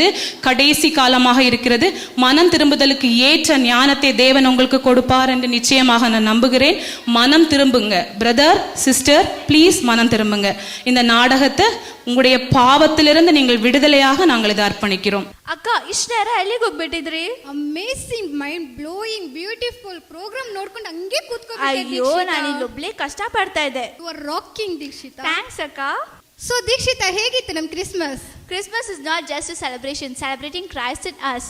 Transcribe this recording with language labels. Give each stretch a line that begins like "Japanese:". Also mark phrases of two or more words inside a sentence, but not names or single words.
Tamil: கடைசி காலமாக இருக்கிறது. மனம் திரும்புதலுக்கு ஏற்ற ஞானத்தை தேவன் உங்களுக்கு கொடுப்பார் என்று நிச்சயமாக நான் நம்புகிறேன். மனம் திரும்புங்க
English: brother, sister, please
Tamil: மனம் திரும்புங்க. இந்த நாடகத்தை உங்களுடைய பாவத்திலிருந்து நீங்கள் விடுதலையாக நாங்கள் இதை அர்ப்பணிக்கிறோம்.
Kannada: ಅಕ್ಕ ಇಷ್ಟ ನೇರ ಎಲ್ಲಿಗೆ ಹೋಗ್ಬಿಟ್ಟಿದ್ರಿ?
English: Amazing, mind blowing, beautiful program
Kannada: ನೋಡ್ಕೊಂಡು ಹಂಗೆ ಅಯ್ಯೋ, ನಾನು ಇಲ್ಲೊಬ್ಳೆ ಕಷ್ಟ ಪಡ್ತಾ ಇದ್ದೆ.
English: You are rocking ದೀಕ್ಷಿತಾ.
Kannada: ಥ್ಯಾಂಕ್ಸ್ ಅಕ್ಕ. ಸೊ ದೀಕ್ಷಿತಾ, ಹೇಗಿತ್ತು ನಮ್ಮ ಕ್ರಿಸ್ಮಸ್?
English: Christmas is not just a celebration, celebrating Christ in us.